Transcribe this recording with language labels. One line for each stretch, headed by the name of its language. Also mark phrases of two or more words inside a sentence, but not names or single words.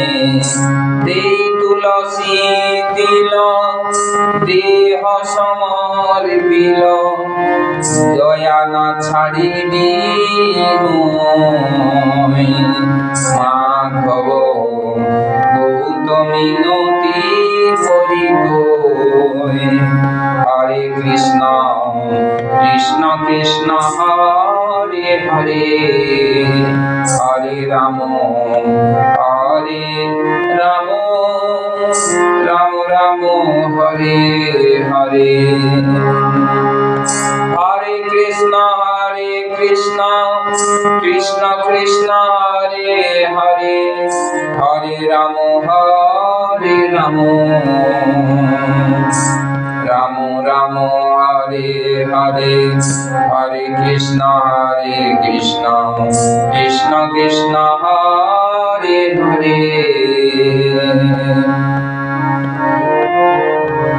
Bangla: দেই তুলসী তিল দেহ সমর্পিল, দয়া না ছাড়িবি মোয়। মাধব বহুত মিনতি করি তোয়।
Sanskrit: হরে কৃষ্ণ কৃষ্ণ কৃষ্ণ হরে হরে, হরে রাম হরে রাম, রাম রাম হরে হরে। হরে কৃষ্ণ কৃষ্ণ কৃষ্ণ হরে হরে, হরে রাম রাম রাম হরে হরে, হরে কৃষ্ণ কৃষ্ণ কৃষ্ণ হরে হরে।